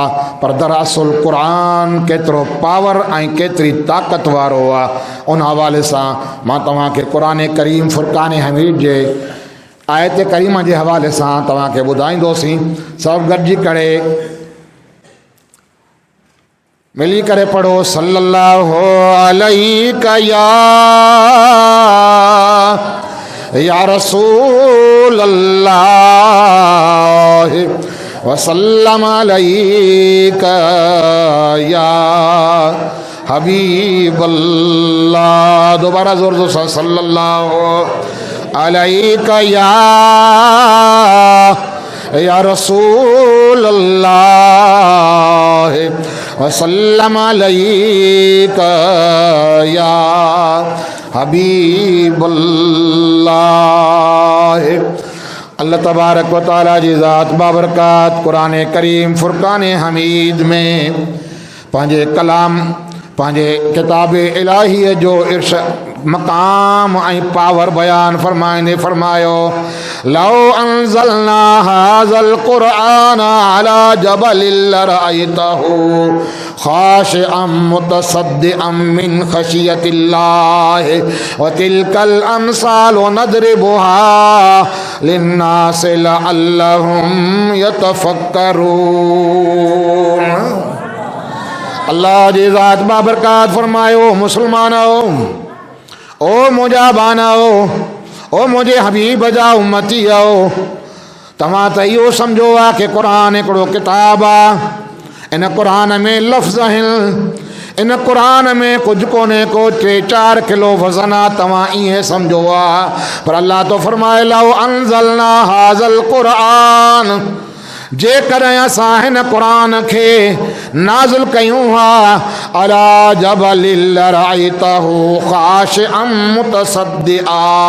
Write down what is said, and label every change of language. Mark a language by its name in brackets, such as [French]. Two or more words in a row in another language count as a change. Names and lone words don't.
[Sindhi] पर दरअसल क़ुरान केतिरो पावर ऐं केतिरी ताक़त वारो आहे, उन हवाले सां मां तव्हांखे क़ुरान करीम फ़ुरक़ान हमीद जे आयत करीमा जे हवाले सां तव्हांखे ॿुधाईंदोसीं। सभु गॾिजी करे मिली करे पढ़ो [Arabic] صلى الله عليه يا رسول الله وسلم عليك يا حبيب الله. [Urdu] دوبارہ زور زور سے [Arabic] صلى الله عليك يا رسول الله وسلم عليك يا حبيب الله. [Sindhi] अल्लाह तबारक व तआला जी ज़ात बाबरकात क़ुरान करीम फ़ुरक़ान हमीद में पंहिंजे कलाम, पंहिंजे किताब इलाहीअ जो मक़ाम ऐं पावर बयान फरमाईंदे फरमायो, [Arabic] لو أنزلنا هذا القرآن على جبل لرأيته خاشعا متصدعا من خشية الله وتلك الأمثال نضربها للناس لعلهم يتفكرون. [Sindhi] अल्लाह जी ज़ात बाबरकात फरमायो मुसलमानो ओ मुझा बानाओ ओ मुझे हबीब जा उम्मती आओ तव्हां त इहो सम्झो आहे कि क़ुरान हिकिड़ो किताब आहे इन क़ुरान में लफ़्ज़ आहिनि इन क़ुरान में कुछ कोने को 3-4 किलो वज़न आहे तव्हां ईअं सम्झो आहे पर अल्लाह तो फरमाए [Arabic] لو أنزلنا هذا القرآن [Sindhi] जेकॾहिं असां हिन क़ुरान खे नाज़िल कयूं हा [Arabic] على جبل لرأيته خاشعا متصدعا